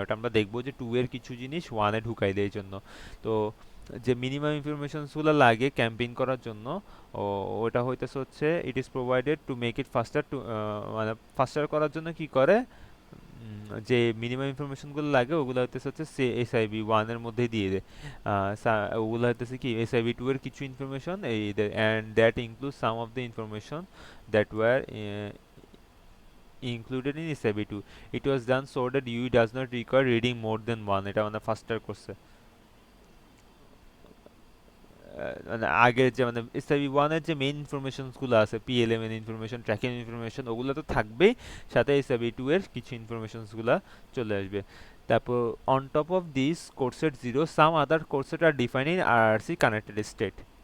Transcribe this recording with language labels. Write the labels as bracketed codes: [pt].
[bn] But আমরা দেখবো যে 2 এর কিছু জিনিস 1 এ ঢুকাই দেয় এই জন্য। তো যে মিনিমাম ইনফরমেশনসগুলো লাগে ক্যাম্পেইন করার জন্য ওটা হইতেছে হচ্ছে [en] it is provided to make it faster to [bn] মানে ফাস্টার করার জন্য কি করে যে মিনিমাম ইনফরমেশনগুলো লাগে ওগুলো হইতেছে হচ্ছে সে এসআইবি 1 এর মধ্যে দিয়ে দেয়। ওগুলো হইতেছে কি এসআইবি 2 এর কিছু ইনফরমেশন এই [en] And that include some of the information that were included in SIB2. It was done so that UE does not require reading more than one, [bn] এটা মানে ফাস্টার করছে। মানে আগের যে মানে এসআইবি 1 এর যে মেইন ইনফরমেশনস গুলো আছে পিএলএম এর ইনফরমেশন ট্র্যাকিং ইনফরমেশন ওগুলো তো থাকবেই, সাথে এসআইবি 2 এর কিছু ইনফরমেশনস গুলো চলে আসবে। তারপর [en] On top of this coreset 0 some other coreset are define in RRC connected state.